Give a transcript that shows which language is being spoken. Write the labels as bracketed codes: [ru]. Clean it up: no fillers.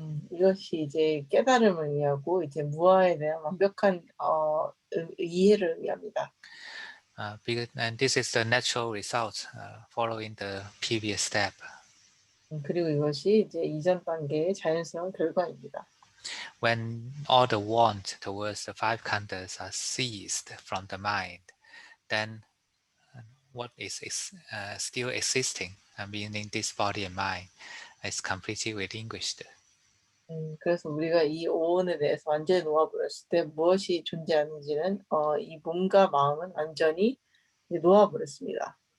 [ko] 이것이 이제 깨달음을 의미하고 이제 무아에 대한 완벽한 이해를 의미합니다. [en] And this is the natural result following the previous step. [ko] 그리고 이것이 이제 이전 단계의 자연스러운 결과입니다. [en] When all the want towards the five khandhas are seized from the mind, then what is still existing, meaning this body and mind, is completely relinquished. [ko] 그래서 우리가 이 오온에 대해서 완전히 놓아버렸을 때 무엇이 존재하는지는 이 몸과 마음은 완전히 놓아버렸습니다.